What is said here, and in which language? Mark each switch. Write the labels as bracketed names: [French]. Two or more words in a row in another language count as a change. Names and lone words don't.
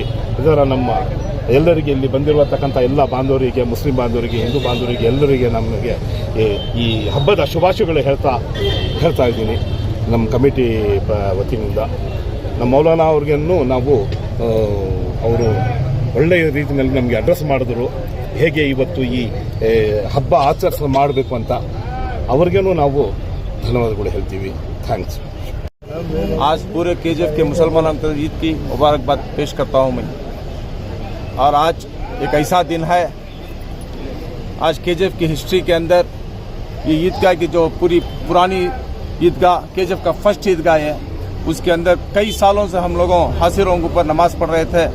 [Kannada] ಇದರ ನಮ್ಮ ಎಲ್ಲರಿಗೆ ಇಲ್ಲಿ ಬಂದಿರತಕ್ಕಂಥ ಎಲ್ಲ ಬಾಂಧವರಿಗೆ, ಮುಸ್ಲಿಂ ಬಾಂಧವರಿಗೆ, ಹಿಂದೂ ಬಾಂಧವರಿಗೆ ಎಲ್ಲರಿಗೆ ನಮಗೆ ಈ ಹಬ್ಬದ ಶುಭಾಶಯಗಳು ಹೇಳ್ತಾ ಇದ್ದೀನಿ ನಮ್ಮ ಕಮಿಟಿ ವತಿಯಿಂದ. ನಮ್ಮ ಮೌಲಾನಾ ಅವ್ರಿಗೂ ನಾವು ಅವರು ಒಳ್ಳೆಯ ರೀತಿಯಲ್ಲಿ ನಮಗೆ ಅಡ್ರೆಸ್ ಮಾಡಿದ್ರು, ಹೇಗೆ ಇವತ್ತು ಈ ಹಬ್ಬ ಮಾಡಬೇಕು ಅಂತ ಅವ್ರಿಗೇನು ನಾವು ಧನ್ಯವಾದಗಳು ಹೇಳ್ತೀವಿ. ಥ್ಯಾಂಕ್ಸ್. [Hindi] आज पूरे केजीएफ के मुसलमानों को ईद की मुबारकबाद पेश करता हूं मैं। और आज एक ऐसा दिन है, आज केजीएफ की हिस्ट्री के अंदर ये ईदगाह की जो पूरी पुरानी ईदगाह केजीएफ का फर्स्ट ईदगाह है, उसके अंदर कई सालों से हम लोगों हासिरों के ऊपर नमाज पढ़ रहे थे।